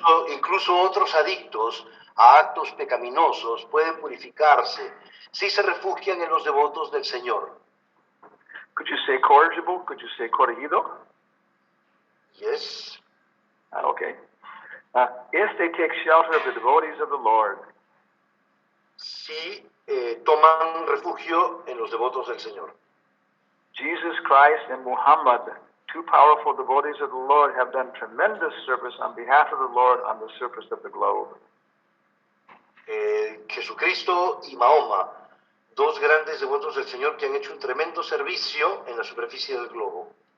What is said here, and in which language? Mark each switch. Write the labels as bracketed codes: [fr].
[es] Incluso otros adictos a actos pecaminosos pueden purificarse si se refugian en los devotos del Señor. [en] Could you say corrigible? Could you say corregido? Yes. Okay. If they take shelter of the devotees of the Lord. [es] Si toman refugio en los devotos del Señor. [en] Jesus Christ and Muhammad, two powerful devotees of the Lord, have done tremendous service on behalf of the Lord on the surface of the globe. [es] Jesucristo y Mahoma, dos grandes devotos del Señor que han hecho un tremendo servicio en la superficie del globo.